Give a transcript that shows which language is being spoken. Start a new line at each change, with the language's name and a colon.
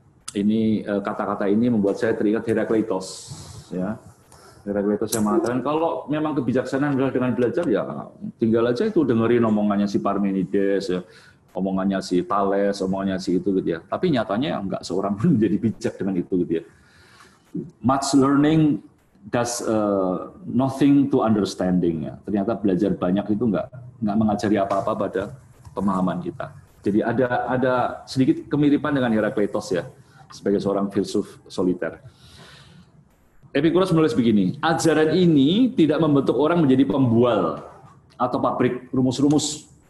Indonesian: Ini kata-kata ini membuat saya teringat Herakleitos ya. Herakleitos yang mengatakan kalau memang kebijaksanaan adalah dengan belajar ya tinggal aja itu dengerin omongannya si Parmenides ya, omongannya si Thales, omongannya si itu gitu ya. Tapi nyatanya enggak seorang pun menjadi bijak dengan itu gitu ya.
English: Much learning does nothing to understanding ya.
Indonesian: Ternyata belajar banyak itu enggak mengajari apa-apa pada pemahaman kita. Jadi ada sedikit kemiripan dengan Herakleitos ya, sebagai seorang filsuf soliter. Epikuros menulis begini, ajaran ini tidak membentuk orang menjadi pembual atau pabrik rumus-rumus.